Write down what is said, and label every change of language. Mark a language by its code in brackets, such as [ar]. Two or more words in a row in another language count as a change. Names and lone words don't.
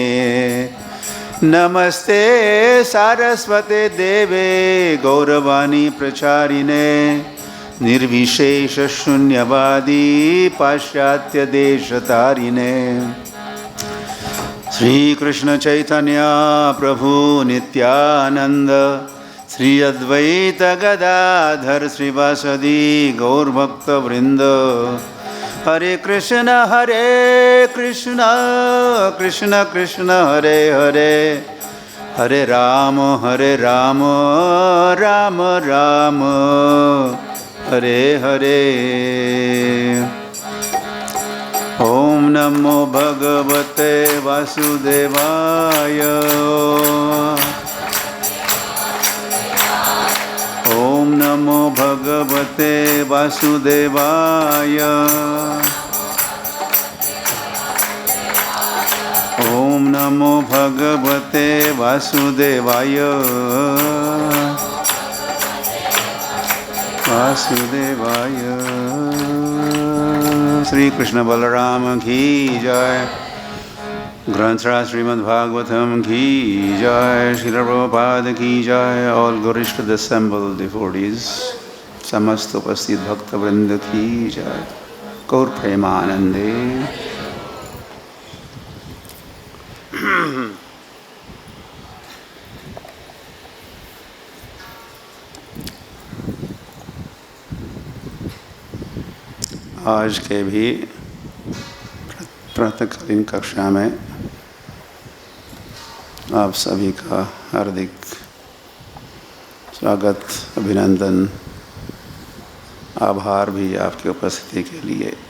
[sa] नमस्ते सारस्वते देवे गौरवाणी प्रचारिणे निर्विशेष शून्यवादी पाश्चात्य देशतारिणे। श्री कृष्ण चैतन्य प्रभु नित्यानंद श्री अद्वैत गदाधर श्रीवासदि गौरभक्त वृंद। हरे कृष्ण कृष्ण कृष्ण हरे हरे हरे राम राम राम हरे हरे। ओम नमो भगवते वासुदेवाय ओम नमो भगवते वासुदेवाय ओम नमो भगवते वासुदेवाय वासुदेवाय। [hi] श्री कृष्ण बलराम की जय। ग्रंथराज श्रीमद् भागवतम की जय। श्रील प्रभुपाद की जय। [en] all glories to the assembled devotees, [hi] समस्त उपस्थित भक्त वृंद की जय। [bn] गौर प्रेमानंदे। [hi] आज के भी प्रातःकालीन कक्षा में आप सभी का हार्दिक स्वागत, अभिनंदन, आभार भी आपकी उपस्थिति के लिए।